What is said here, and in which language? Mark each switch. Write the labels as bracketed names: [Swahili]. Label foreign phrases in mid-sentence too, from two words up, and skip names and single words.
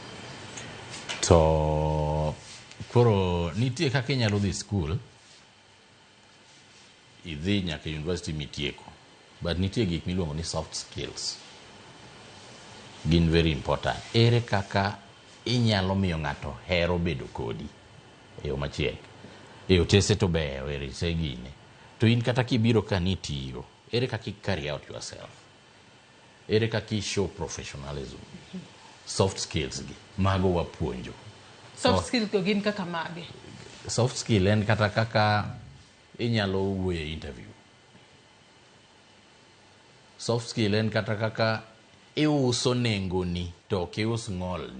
[Luo (Kenya and Tanzania)] To koro nitie kaka inyalo dhi skul, idhi nyaka university mitieko, but nitie gik miluongo ni [English] soft skills. Gin very important. [Luo (Kenya and Tanzania)] Ere kaka inyalo miyo ng'ato hero bedo kodi e yo machiek. E otese to beyo, ere se gine. To in kata kibiro ka nitiyo, ere kaka i [English] carry out yourself. [Luo (Kenya and Tanzania)] Ere kaka i [English] show professionalism. Soft skills [Luo (Kenya and Tanzania)] gi, mago wapuonjo. [English] Soft skills [Luo (Kenya and Tanzania)] go gin kaka mage? [English] Soft skill [Luo (Kenya and Tanzania)] en kata kaka inyalo wuoye interview. [English] Soft skill [Luo (Kenya and Tanzania)] en kata kaka iuso nengoni to ok ius ng'olni.